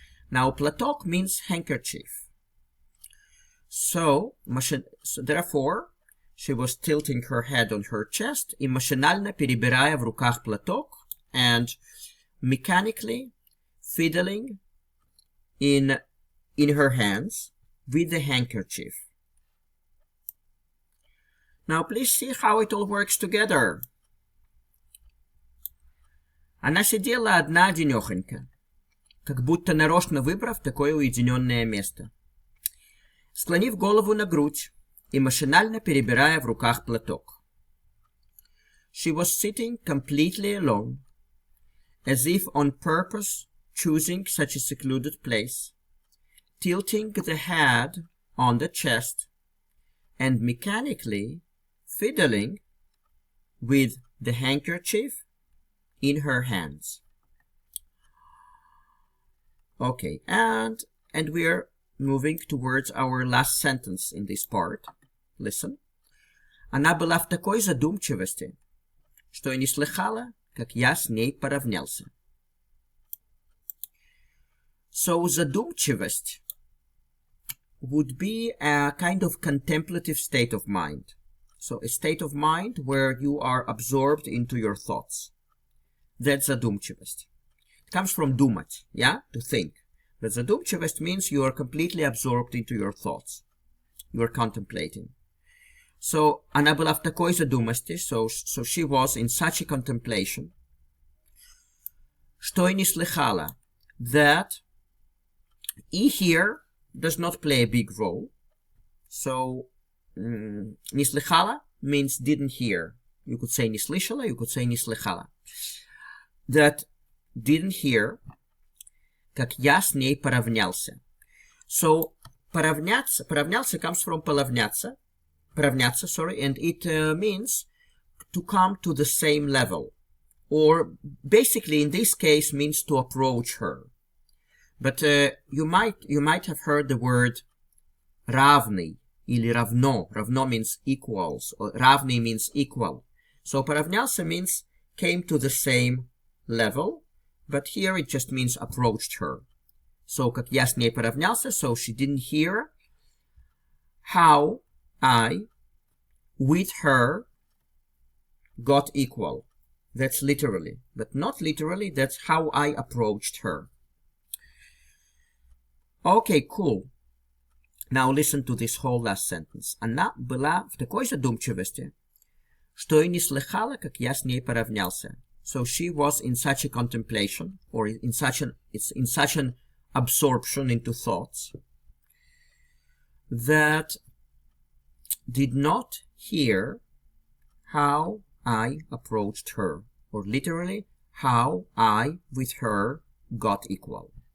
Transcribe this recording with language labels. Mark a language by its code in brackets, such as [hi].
[en] Now, платок means handkerchief. So therefore, she was tilting her head on her chest [ru] и машинально перебирая в руках платок [en] and mechanically fiddling in her hands with the handkerchief. Now, please see how it all works together. [ru] Она сидела одна-одинехонька, как будто нарочно выбрав такое уединенное место, склонив голову на грудь и машинально перебирая в руках платок. [en] She was sitting completely alone, as if on purpose choosing such a secluded place, tilting the head on the chest, and mechanically fiddling with the handkerchief in her hands. Okay, and we're moving towards our last sentence in this part. Listen. [ru] Она была в такой задумчивости, что и не слыхала, как я с ней поравнялся. [en] So, задумчивость would be a kind of contemplative state of mind. So, a state of mind where you are absorbed into your thoughts. That's задумчивость. It comes from думать, yeah, to think. But задумчивость means you are completely absorbed into your thoughts. You are contemplating. So, [ru] она была в такой задумчивости, [en] so she was in such a contemplation, [ru] что и не слыхала, [en] that E here does not play a big role. So, не слыхала means didn't hear. You could say не слышала, you could say не слыхала. That didn't hear, [ru] как я с ней поравнялся. [en] So, поравняться comes from поравняться, and it means to come to the same level. Or basically in this case means to approach her. But you might have heard the word [ru] равный или равно. [en] Равно means equals, or равный means equal. So поравнялся means came to the same level, but here it just means approached her. So [ru] как я с ней поравнялся, [en] so she didn't hear how I with her got equal. That's literally, but not literally, that's how I approached her. Okay, cool. Now listen to this whole last sentence. [ru] Она была в такой задумчивости, что и не слыхала, как я с ней поравнялся. [en] So she was in such a contemplation, or in such an absorption into thoughts, that did not hear how I approached her, or literally, how I with her got equal.